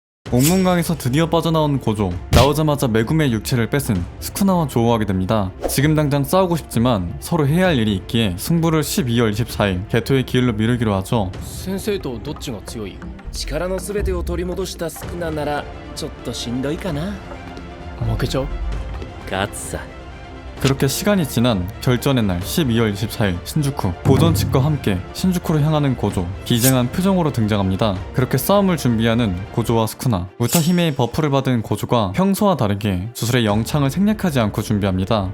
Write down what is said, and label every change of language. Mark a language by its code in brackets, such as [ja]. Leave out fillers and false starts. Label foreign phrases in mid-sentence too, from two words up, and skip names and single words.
[ko] 옥문강에서 드디어 빠져나온 고조. 나오자마자 메구미의 육체를 뺏은 스쿠나와 조우하게 됩니다. 지금 당장 싸우고 싶지만 서로 해야 할 일이 있기에 승부를 12월 24일 개토의 기일로 미루기로 하죠. [ja] 先生とどっちが強い？力の全てを取り戻したスクナならちょっとしんどいかな。負けちゃう？勝つさ。 [ko] 그렇게 시간이 지난 결전의 날 12월 24일 신주쿠. 고전 측과 함께 신주쿠로 향하는 고조. 비장한 표정으로 등장합니다. 그렇게 싸움을 준비하는 고조와 스쿠나. 우타히메의 버프를 받은 고조가 평소와 다르게 주술의 영창을 생략하지 않고 준비합니다.